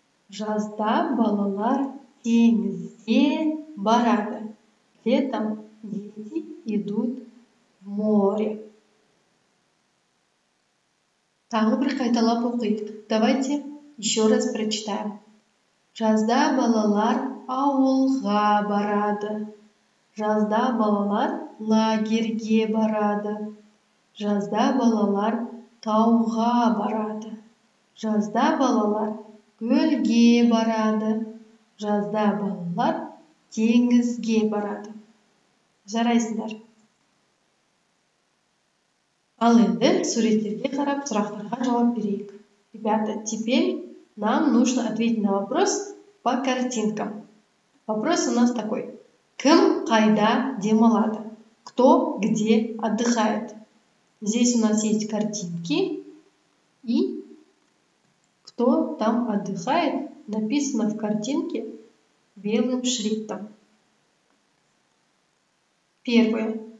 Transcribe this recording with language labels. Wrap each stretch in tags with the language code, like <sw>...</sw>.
<kk>Жазда балалар теңізге барады.</kk> <ru>Летом дети идут в море.</ru> <kk>Тағы бір қайталап оқиық.</kk> <ru>Давайте еще раз прочитаем.</ru> <kk>Жазда балалар ауылға барады. Жазда балалар лагерьге барады. Жазда балалар тауға барады. Жазда балалар көлге барады. Жазда балалар теңізге барады. Жарайсыңдар. Ал енді суреттерге қарап сұрақтарға жауап берейік.</kk> <ru>Ребята, теперь нам нужно ответить на вопрос по картинкам. Вопрос у нас такой.</ru> <kk>Кім қайда демалады?</kk> <ru>Кто где отдыхает? Здесь у нас есть картинки и кто там отдыхает, написано в картинке белым шрифтом. Первое.</ru>